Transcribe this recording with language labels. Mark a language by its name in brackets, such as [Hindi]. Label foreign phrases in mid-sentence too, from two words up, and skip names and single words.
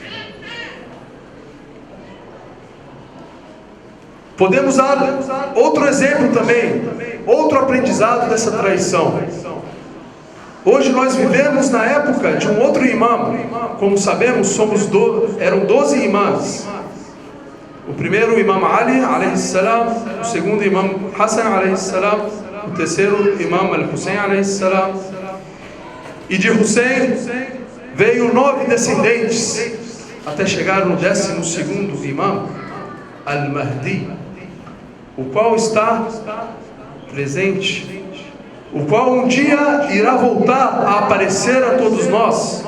[Portuguese] Podemos dar outro exemplo também, outro aprendizado dessa traição. Hoje nós vivemos na época de um outro imã. Como sabemos, eram 12 imãs. O primeiro, o imã Ali [Arabic] alayhi salam, [Portuguese] o segundo, imã Hassan [Arabic] alayhi salam, [Portuguese] o terceiro, imã Al-Hussein [Arabic] alayhi salam. [Portuguese] E de Hussein veio 9 descendentes, até chegar no 12º imã, Al-Mahdi, o qual está presente, o qual um dia irá voltar a aparecer a todos nós.